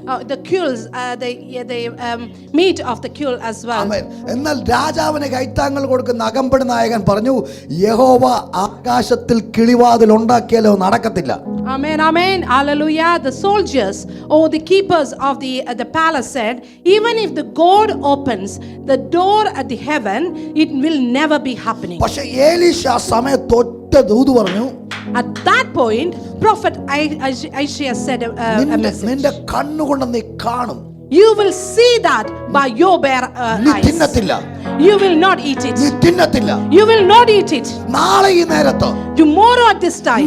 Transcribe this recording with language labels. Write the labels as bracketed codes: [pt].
[en] the quills, the meat of the quill as well. [ml] ആമേൻ. എന്നാൽ രാജാവിന് കൈത്താങ്ങൾ കൊടുക്കുന്ന അകമ്പടി നായകൻ പറഞ്ഞു, യഹോവ ആകാശത്തിൽ കിളിവാതിൽ ഉണ്ടാക്കിയാലോ നടക്കത്തില്ല. [en] Amen, amen, hallelujah. The soldiers or the keepers of the palace said, even if the God opens the door at the heaven, it will never be happening. [ml] പക്ഷേ എലീശ ആ സമയത്ത് ഒറ്റ ദൂത് പറഞ്ഞു. [en] At that point, prophet Isaiah said a message. [ml] നിന്റെ കണ്ണുകൊണ്ട് നീ കാണും. [en] You will see that by your bare [ml] നീ [en] eyes. [ml] തിന്നത്തില്ല. [en] You will not eat it. [ml] നീ തിന്നത്തില്ല. [en] You will not eat it. [ml] നാളെ ഈ നേരത്ത് [en] Tomorrow at this time,